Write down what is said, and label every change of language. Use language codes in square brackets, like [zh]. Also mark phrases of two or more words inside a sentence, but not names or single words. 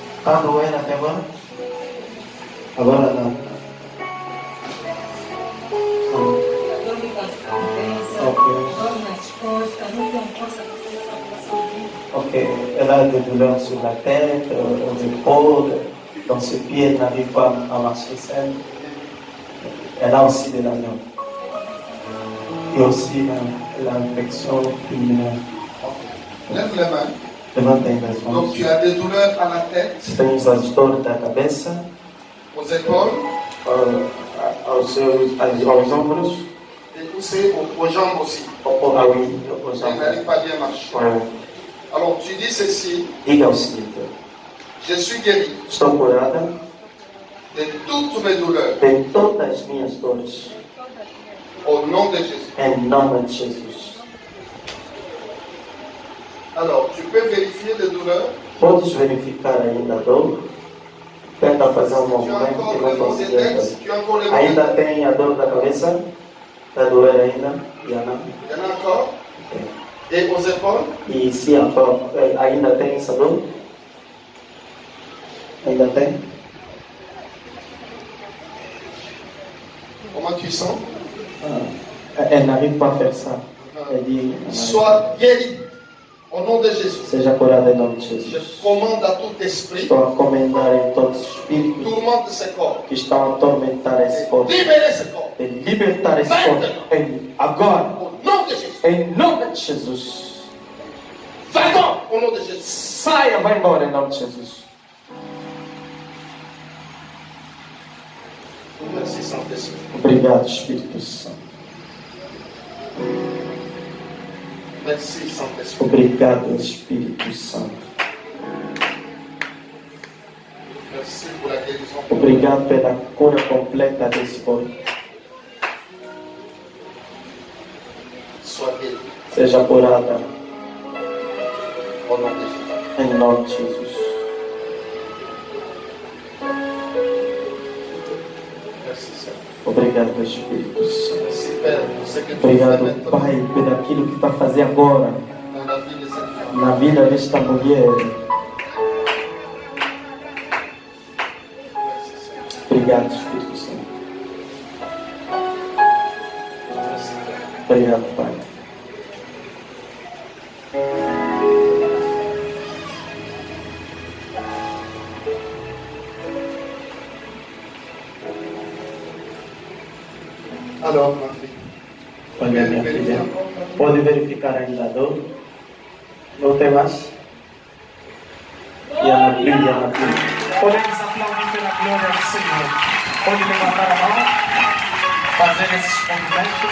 [fr] Ok, elle a des douleurs sur la tête, aux épaules, dans ses pieds, elle n'arrive pas à marcher seule. Elle a aussi de l'anion. Et aussi l'infection pulmonaire. Lève les mains. [pt] Levanta as mãos. [fr] Donc tu as des douleurs à la tête, [pt] Você tem as dores da cabeça, [fr] aux épaules [pt] aos ombros, [fr] et aussi aux jambes aussi. [pt] aos [fr] Elle n'arrive pas bien à marcher. Alors tu dis ceci, [pt] Diga o seguinte: [fr] je suis guéri [pt] estou curada [fr] de toutes mes douleurs [pt] de todas as minhas dores, [fr] au nom de Jésus. [pt] em nome de Jesus. [fr] Alors tu peux vérifier les douleurs. [pt] Podes verificar ainda a dor? Tenta fazer um [fr] Tu as [pt] movimento [fr] encore [pt] que [fr] le [pt] não [fr] mot de [pt] conseguia [fr] tête, [pt] fazer. [fr] tu as encore le mot de [pt] Ainda [fr] tête. [pt] tem a dor da cabeça? Está a doer ainda? Diana? [fr] Il y en a encore. Et aux épaules, [pt] E se ainda tem essa dor? Ainda tem? [fr] comment tu sens? Elle n'arrive pas à faire ça. Elle dit, Sois guéri au nom de Jésus. [pt] seja curada em nome de [fr] Je [pt] Jesus. [fr] commande à tout esprit, [pt] Estou a comendar em todos os espíritos [fr] tourmente ce corps. [pt] que estão a atormentar esse corpo, [fr] Libérez ce corps. [pt] de libertar esse corpo agora, [fr] Au nom de Jésus. [pt] em nome de Jesus. [fr] Va-t'en au nom de Jésus. [pt] Saia, vai embora em nome de Jesus. [fr] Merci Saint-Esprit. [pt] Obrigado, Espírito Santo. [fr] Merci, Saint-Esprit. [pt] Obrigado, Espírito Santo. [fr] Merci pour la guérison. [pt] Obrigado pela cura completa desse corpo. [fr] Sois guéri. [pt] Seja curada [fr] Au nom de Jésus. [pt] em nome de Jesus. [fr] Merci, Seigneur. [pt] Obrigado, Espírito Santo. [fr] Merci, Père, pour ce que tu fais [pt] Obrigado, [fr] maintenant [pt] Pai, por aquilo que está fazendo agora [fr] dans la vie de cette femme. [pt] na vida desta mulher. [fr] Merci, Seigneur. [pt] Obrigado, Espírito Santo. [fr] Merci, Père. [pt] Obrigado, Pai. [fr] Alors, ma fille, [pt] Olha, minha filha, pode verificar ainda a dor? Não tem mais? E a brilha na brilha. Podemos aplaudir pela glória do Senhor. Pode levantar a mão, fazer esses movimentos.